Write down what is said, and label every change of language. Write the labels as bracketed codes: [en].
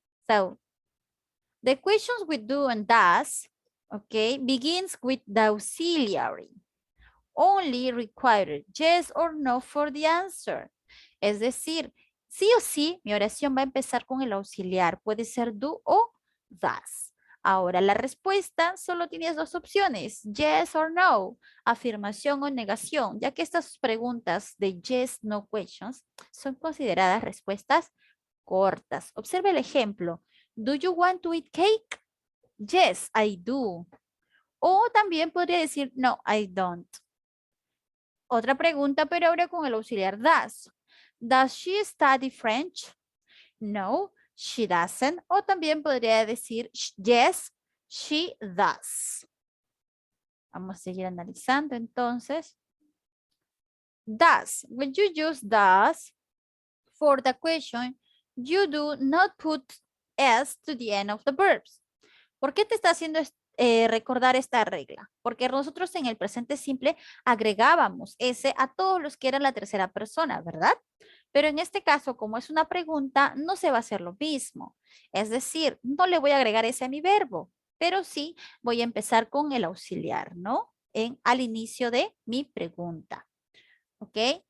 [en] So, the questions with do and does, okay, begins with the auxiliary. Only required yes or no for the answer. [es] Es decir, sí o sí, mi oración va a empezar con el auxiliar. Puede ser do o does. Ahora, la respuesta solo tienes dos opciones, [en] yes or no, [es] afirmación o negación, ya que estas preguntas de [en] yes, no questions [es] son consideradas respuestas cortas. Observe el ejemplo. [en] Do you want to eat cake? Yes, I do. [es] O también podría decir, [en] no, I don't. [es] Otra pregunta, pero ahora con el auxiliar does. [en] Does she study French? No, she doesn't. [es] O también podría decir, [en] yes, she does. [es] Vamos a seguir analizando entonces. Does. [en] When you use does for the question, you do not put s to the end of the verbs. [es] ¿Por qué te está haciendo recordar esta regla? Porque nosotros en el presente simple agregábamos s a todos los que eran la tercera persona, ¿verdad? Pero en este caso, como es una pregunta, no se va a hacer lo mismo. Es decir, no le voy a agregar ese a mi verbo, pero sí voy a empezar con el auxiliar, ¿no? Al inicio de mi pregunta. ¿Ok?